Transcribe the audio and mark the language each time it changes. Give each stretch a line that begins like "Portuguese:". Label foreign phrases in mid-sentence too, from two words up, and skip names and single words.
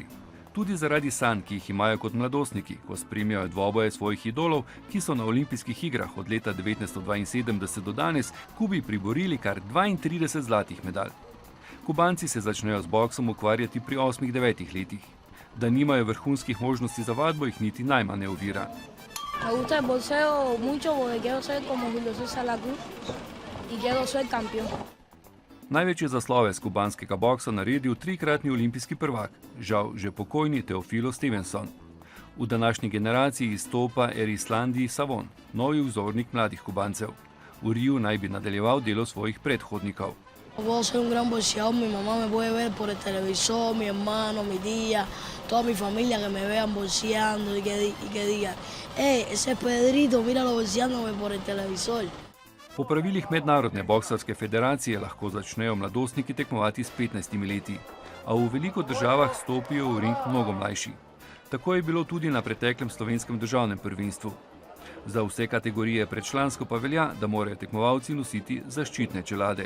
Slovenian: Tudi zaradi sanj, ki jih imajo kot mladostniki, ko spremljajo dvoboje svojih idolov, ki so na olimpijskih igrah od leta 1972 do danes Kubi priborili kar 32 zlatih medalj. Kubanci se začnejo z boksom ukvarjati pri 8-9 letih. Da nimajo vrhunskih možnosti za vadbo, jih niti najmanj ne ovira.
Spanish: Me gusta el boxeo mucho porque quiero ser como Julio César Lacruz y quiero ser campeón.
Slovenian: Največje zaslove z kubanskega boksa naredil 3-kratni olimpijski prvak, žal že pokojni Teofilo Stevenson. V današnji generaciji izstopa Erislandi Savon, novi vzornik mladih Kubancev. V Riju naj bi nadaljeval delo svojih predhodnikov.
Spanish: Puedo ser un gran boxeador, mi mamá me puede ver por el televisor, mi hermano, mi tía, toda mi familia que me vean boxeando y que digan, ese es Pedrito, míralo boxeándome por el televisor.
Slovenian: Po pravilih Mednarodne boksarske federacije lahko začnejo mladostniki tekmovati s 15 leti, a v veliko državah stopijo v ring mnogo mlajši. Tako je bilo tudi na preteklem slovenskem državnem prvenstvu. Za vse kategorije predčlansko pa velja, da morajo tekmovalci nositi zaščitne čelade.